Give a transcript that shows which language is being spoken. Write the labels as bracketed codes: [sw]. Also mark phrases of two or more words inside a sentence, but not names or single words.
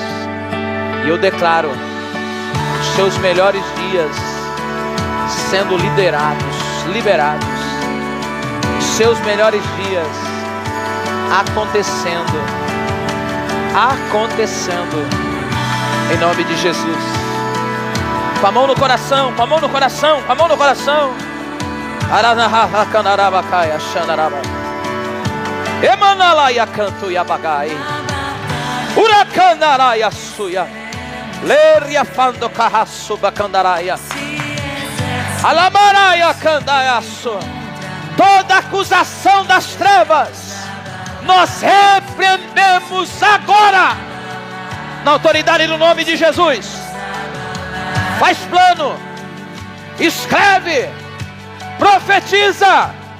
[pt] E eu declaro os seus melhores dias sendo liberados. Os seus melhores dias acontecendo. Em nome de Jesus. Com a mão no coração, com a mão no coração, com a mão no coração. Aranahakanarabakaya Shanaraba. Emanalaya canto yabagai. Urakanaraya suya. Leria fando carraço bacandaraya. Alamaraya candayaço. Toda acusação das trevas nós repreendemos agora na autoridade do nome de Jesus. Faz plano, escreve, profetiza.